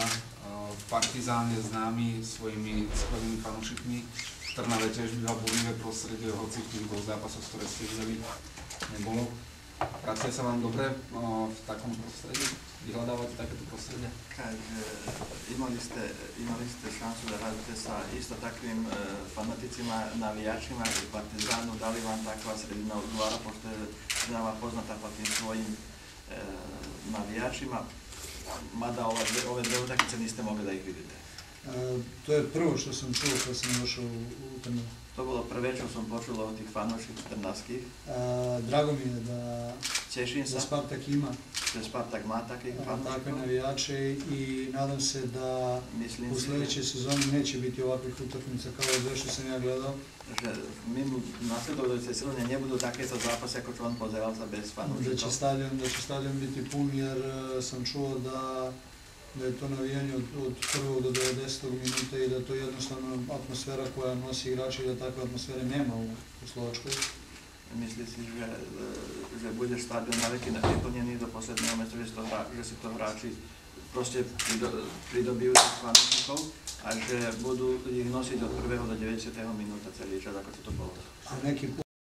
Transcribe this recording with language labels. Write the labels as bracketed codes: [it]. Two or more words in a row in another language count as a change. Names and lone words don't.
[sk] Partizán je známy svojimi skvelými fanúšikmi. V Trnave tiež býva burlivé prostredie, hoci v tých 2 zápasoch, ktoré ste videli, nebolo. Pracuje sa vám dobre v takom prostredí? Vyhľadávate takéto prostredie? [sr] Imali ste šancu da radite sa isto takvim fanaticima, navijačima i Partizanu, da li vam takva sredina odgovara, pošto je veoma poznata po tim svojim navijačima, mada ove 2 utakmice niste mogli da ih vidite. To je prvo što sam čuo kad sam došao u Trnavu. [sk] To bolo prvé, čo som počul od tých fanúšikov trnavských. [sr] Drago mi je da Spartak ima [sk] Spartak má takvih fanúšikov. [sr] Takve navijače i nadam se da u sljedećoj sezoni neće biti ovakvih utakmica kao ove što sam ja gledao. [sk] Že v nasledujúcej sezóne nebudú takéto zápasy, ako čo on pozeral sa bez fanúšikov. [sr] Da će stadion biti pun jer sam čuo da je to navijanje od 1. do 90. minuta i da to je jednostavno atmosfera koja nosi igrači i da takve atmosfere nema u Slovačkoj. [sk] Myslí si, že bude stadion naveky nevyplnený do posledného mesta, že si to hráči proste pridobijú tých fanúšikov a že budú ich nosiť od 1. do 90. minúta celý čas, ako to bolo.